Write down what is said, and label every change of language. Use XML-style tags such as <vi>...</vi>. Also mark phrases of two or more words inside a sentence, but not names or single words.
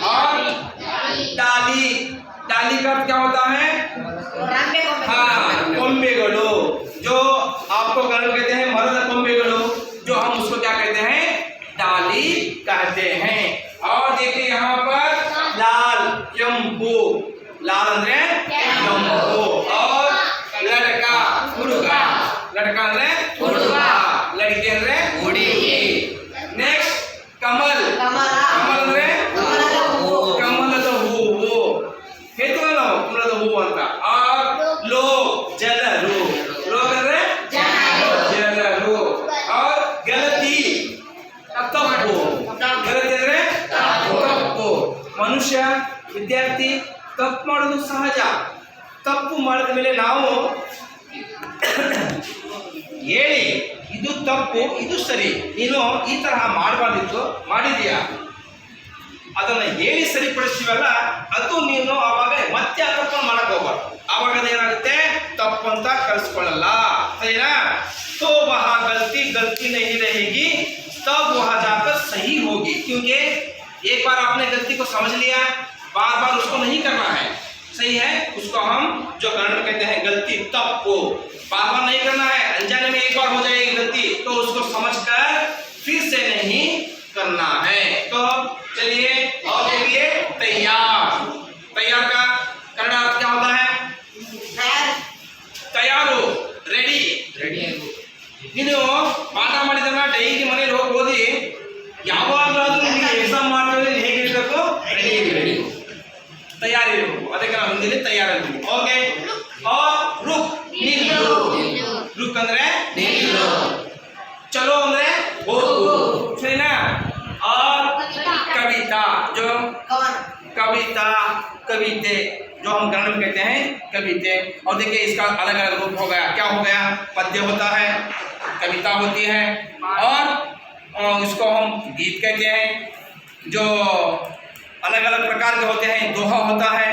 <hi>और डाली, डाली का अर्थ क्या होता है? हाँ, कोम्बेगलो, जो आपको कन्नड़ में कहते हैं मरद कोम्बेगलो, जो हम उसको क्या कहते हैं? डाली कहते हैं। और देखिए यहाँ पर लाल ಕೆಂಪು, लाल</hi> <kn>ಅಂದ್ರೆ ಕೆಂಪು,</kn> <hi>और लड़का ಹುಡುಗ, लड़का</hi> <kn>ಅಂದ್ರೆ ಹುಡುಗ,</kn> <hi>लड़की</hi> <kn>ಅಂದ್ರೆ ಹುಡುಗಿ। नेक्स्ट</kn> <hi>कमल, कमल</hi> <kn>ಅಂದ್ರೆ ಕಮಲದ ಹೂವು, ಹೇಳ್ತೀವಲ್ಲ ನಾವು ಕಮಲದ ಹೂವು ಅಂತ।</kn> <hi>और लोग ಜನರು, लोग</hi> <kn>ಅಂದ್ರೆ ಜನರು।</kn> <hi>और गलती</hi> <kn>ತಪ್ಪು, ಗಲತಿ ಅಂದ್ರೆ ತಪ್ಪು। ಮನುಷ್ಯ, ವಿದ್ಯಾರ್ಥಿ ತಪ್ಪು ಮಾಡೋದು ಸಹಜ। ತಪ್ಪು ಮಾಡಿದ ಮೇಲೆ ನಾವು ಹೇಳಿ ಇದು ತಪ್ಪು ಇದು ಸರಿ, ನೀನು ಈ ತರಹ ಮಾಡಬಾರ್ದಿತ್ತು, ಮಾಡಿದೀಯಾ, ಅದನ್ನ ಹೇಳಿ ಸರಿಪಡಿಸ್ತೀವಲ್ಲ, ಅದು ನೀನು ಆವಾಗ ಮತ್ತೆ ಆ ತಪ್ಪನ್ನು ಮಾಡಕ್ ಹೋಗ್ಬಾರ್ದು। ಆವಾಗ ಅದೇನಾಗುತ್ತೆ, ತಪ್ಪು ಅಂತ ಕಲಿಸ್ಕೊಳ್ಳಲ್ಲ, ಸರಿನಾ?</kn> <hi>तो वहाँ गलती गलती नहीं रहेगी, तब वहाँ जाकर सही होगी। क्योंकि एक बार आपने गलती को समझ लिया, बार बार उसको नहीं करना है। सही है, उसको हम जो कन्नड़ में कहते हैं गलती तप्पु, बार बार नहीं करना है। अनजाने में एक बार हो जाएगी गलती तो उसको समझकर फिर से नहीं करना है। तो चलिए और देखिए, तैयार, तैयार का कन्नड़ अर्थ क्या होता है?</hi> <en>तैयारू, ready, ready.</en> <kn>ನೀನು ಪಾಠ ಮಾಡಿದನ್ನ ಡೈಲಿ ಮನೇಲಿ ಹೋಗಿ ಓದಿ, ಯಾವಾಗಲಾದ್ರೂ ನಿಮಗೆ ಎಕ್ಸಾಮ್ ಮಾಡ್ತೀವಿ ಹೇಗಿರ್ಬೇಕು? ರೆಡಿ, ತಯಾರಿ ಇರಬೇಕು, ಅದಕ್ಕೆ ನಾವು ಹಿಂದಿಲಿ ತಯಾರಿ ಅಂತೀವಿ। ಓಕೆ,</kn> <hi>और रुक,</hi> <kn>ನಿಲ್ಲು, रुक ಅಂದ್ರೆ ನಿಲ್ಲು, चलो ಅಂದ್ರೆ ಹೋಗು, ಸರಿನಾ?</kn> <hi>और कविता, जो कविता, कविते, जो हम कन्नड़ में कहते हैं कविते। और देखिए इसका अलग अलग रूप हो गया, क्या हो गया? पद्य होता है, कविता होती है, और इसको हम गीत कहते हैं, जो अलग अलग प्रकार के होते हैं, दोहा होता है।</hi>